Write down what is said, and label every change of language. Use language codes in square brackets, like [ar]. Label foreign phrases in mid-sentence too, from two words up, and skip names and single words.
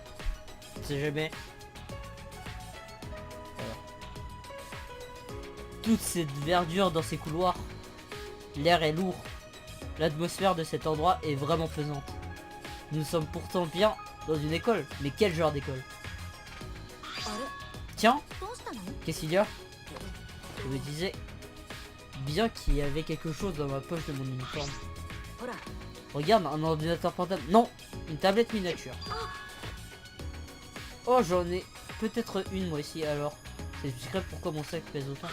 [fr] On sait jamais. Voilà. Toute cette verdure dans ces couloirs. L'air est lourd. L'atmosphère de cet endroit est vraiment pesante. Nous sommes pourtant bien dans une école. Mais quel genre d'école? [ja] あれ [fr] Tiens, [ja] どうしたの？ [fr] qu'est-ce qu'il y a? Je me disais bien qu'il y avait quelque chose dans ma poche de mon uniforme. [ja] ほら [fr] Regarde, un ordinateur portable. Non, une tablette miniature. Oh, j'en ai peut-être une moi aussi alors. C'est discret pourquoi mon sac pèse autant.